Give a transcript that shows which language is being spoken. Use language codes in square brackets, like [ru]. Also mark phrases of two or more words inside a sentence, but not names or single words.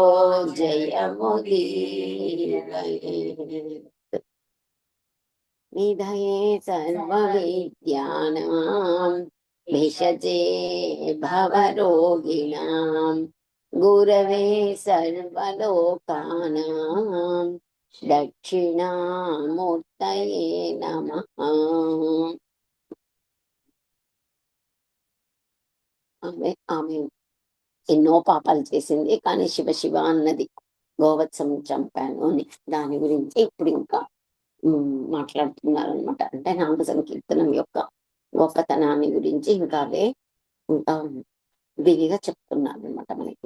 [sa] जयमुदीरयेत् निधये सर्वविद्यानां भिषजे भवरोगिणां गुरवे सर्वलोकानां दक्षिणामूर्तये नमः। [te] ఆమె ఎన్నో పాపాలు చేసింది, కానీ శివ శివ అన్నది, గోవత్సం చంపాను అని. దాని గురించి ఇప్పుడు ఇంకా మాట్లాడుతున్నారనమాట. అంటే నామ సంకీర్తనం యొక్క గొప్పతనాన్ని గురించి ఇంకా అదే ఇంకా విధిగా చెప్తున్నారు అనమాట మనకి.